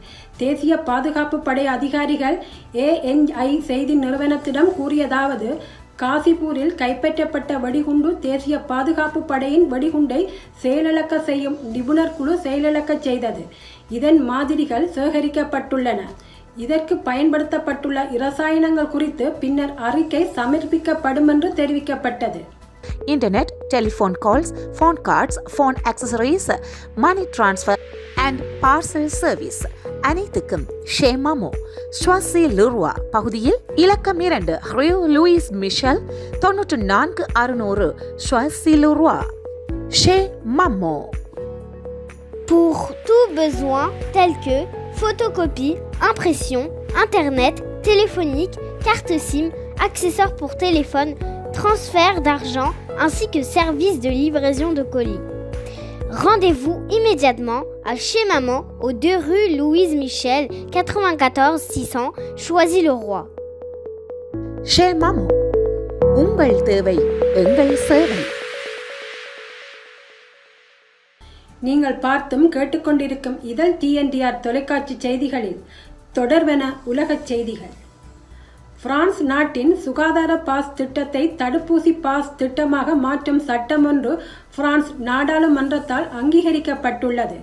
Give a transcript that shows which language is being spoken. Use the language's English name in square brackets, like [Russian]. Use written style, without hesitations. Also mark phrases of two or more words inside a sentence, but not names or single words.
[Tamil] தேசிய பாதுகாப்பு படை அதிகாரிகள் ANI செய்தி நிறுவனத்திடம் கூறியதாவது: காசிப்பூரில் கைப்பற்றப்பட்ட வெடிகுண்டு தேசிய பாதுகாப்பு படையின் வெடிகுண்டை செயலிழக்க செய்யும் நிபுணர் குழு செயலிழக்க செய்தது. இதன் மாதிரிகள் சேகரிக்கப்பட்டுள்ளன. இதற்கு பயன்படுத்தப்பட்டுள்ள இரசாயனங்கள் குறித்து பின்னர் அறிக்கை சமர்ப்பிக்கப்படும் என்று தெரிவிக்கப்பட்டது. [English] Internet, telephone calls, phone cards, phone accessories, money transfer and parcel service [Tamil] அனைத்துக்கும் ஷே மாமோ ஸ்வாசி லூர்வா பகுதியில் இலக்கம் 2 ரியோ லூயிஸ் மிஷல் 94 ஸ்வாசி லூர்வா ஷே மாமோ. [French] Pour tout besoin tel que photocopie, impression, internet, téléphonique, carte SIM, accessoires pour téléphone, transfert d'argent ainsi que service de livraison de colis. Rendez-vous immédiatement à Chez Maman, aux 2 rue Louise Michel, 94 600, Choisy-le-Roi. [Tamil] ஷே மாமோ, உங்கள் தேவை எங்கள் சேவை. நீங்கள் பார்த்தும் கேட்டுக்கொண்டிருக்கும் இதழ் TNTR தொலைக்காட்சி செய்திகளில் தொடர்வன உலகச் செய்திகள். பிரான்ஸ் நாட்டின் சுகாதார பாஸ் திட்டத்தை தடுப்பூசி பாஸ் திட்டமாக மாற்றும் சட்டம் ஒன்று பிரான்ஸ் நாடாளுமன்றத்தால் அங்கீகரிக்கப்பட்டுள்ளது.